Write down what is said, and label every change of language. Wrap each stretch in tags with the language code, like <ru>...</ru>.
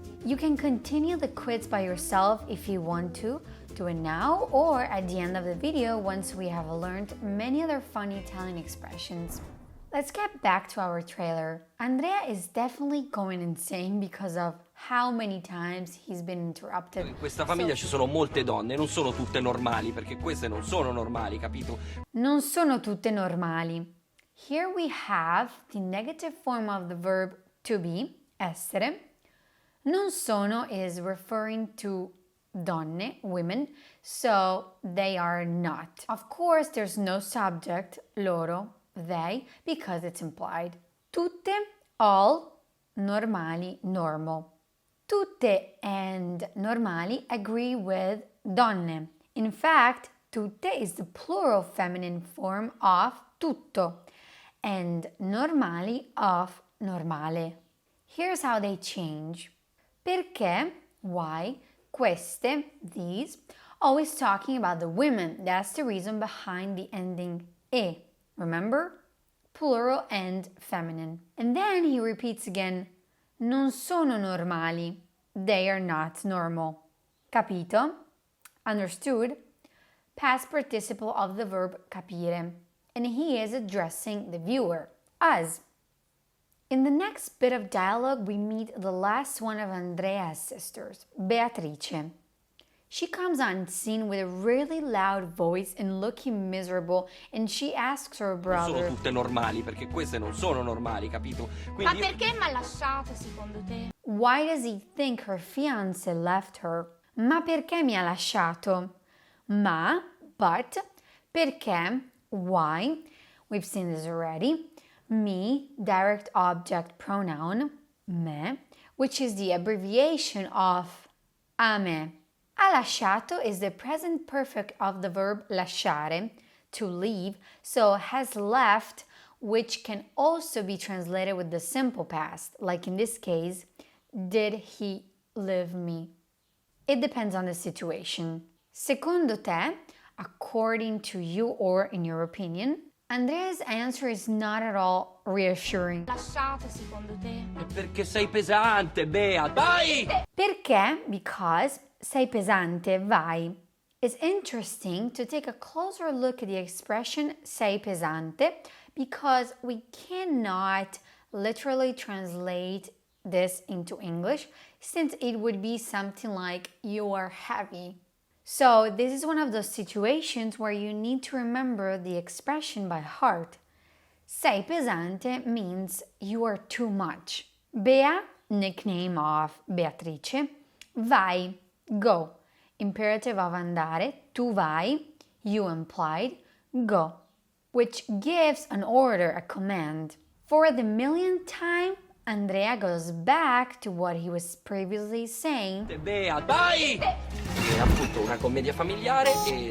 <en>You can continue the quiz by yourself if you want to. Do it now or at the end of the video once we have learned many other fun Italian expressions. Let's get back to our trailer. Andrea is definitely going insane because of how many times he's been interrupted.</en> <it>In questa famiglia ci sono molte donne, non sono tutte normali, perché queste non sono normali, capito? Non sono tutte normali.</it> <en>Here we have the negative form of the verb to be, essere.</en> <it>Non sono</it> <en>is referring to donne, women, so they are not. Of course, there's no subject, loro, they, because it's implied. Tutte, all, normali, normal. Tutte and normali agree with donne. In fact, tutte is the plural feminine form of tutto and normali of normale. Here's how they change. Perché, why, queste, these, always talking about the women. That's the reason behind the ending e. Remember? Plural and feminine. And then he repeats again,</en> <it>non sono normali.</it> <en>They are not normal. Capito? Understood? Past participle of the verb capire. And he is addressing the viewer, us. In the next bit of dialogue, we meet the last one of Andrea's sisters, Beatrice. She comes on scene with a really loud voice and looking miserable, and she asks her brother,</en> <it>Non sono tutte normali, perché queste non sono normali, capito? Quindi Ma perché mi ha lasciato secondo te?</it> <en>why does he think her fiance left her?</en> <it>Ma perché mi ha lasciato?</it> <en>Ma, but, perché, why, we've seen this already. Me, direct object pronoun, me, which is the abbreviation of</en> <it>a me. Ha lasciato</it> <en>is the present perfect of the verb lasciare, to leave, so has left, which can also be translated with the simple past, like in this case, did he leave me? It depends on the situation.</en> <it>Secondo te,</it> <en>according to you or in your opinion, Andrea's answer is not at all reassuring.</en> <it>Lasciato secondo te? perché sei pesante, Bea, vai! Perché?</it> <en>Because</en> <it>sei pesante, vai.</it> <en>It's interesting to take a closer look at the expression</en> <it>sei pesante</it> <en>because we cannot literally translate this into English since it would be something like you are heavy. So this is one of those situations where you need to remember the expression by heart.</en> <it>Sei pesante</it> <en>means you are too much. Bea, nickname of Beatrice, vai, go. Imperative of andare,</en> <it>tu vai,</it> <en>you implied, go, which gives an order, a command. For the millionth time, Andrea goes back to what he was previously saying.</en> <it>Bea, vai! È appunto una commedia familiare e...</it>